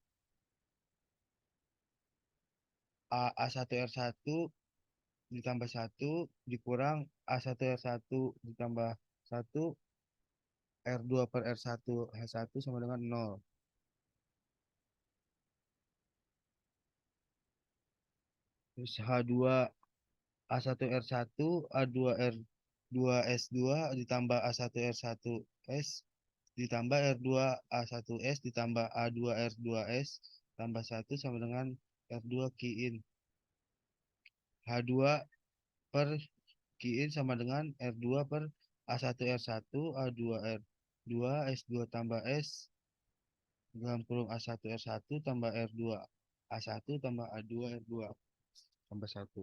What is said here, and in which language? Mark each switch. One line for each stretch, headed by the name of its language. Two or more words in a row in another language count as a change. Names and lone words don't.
Indonesian: A1 R1 ditambah 1 dikurang A1 R1 ditambah 1 R2 per R1 H1 sama dengan 0. Terus H2A1R1 A2R2S2 ditambah A1R1S ditambah R2A1S ditambah A2R2S tambah 1 sama dengan R2 Q-in. H2 per Q-in sama dengan R2 per A1R1 A2R2 S2 tambah S dalam kurung A1R1 tambah R2A1 tambah A2R2 tambah 1.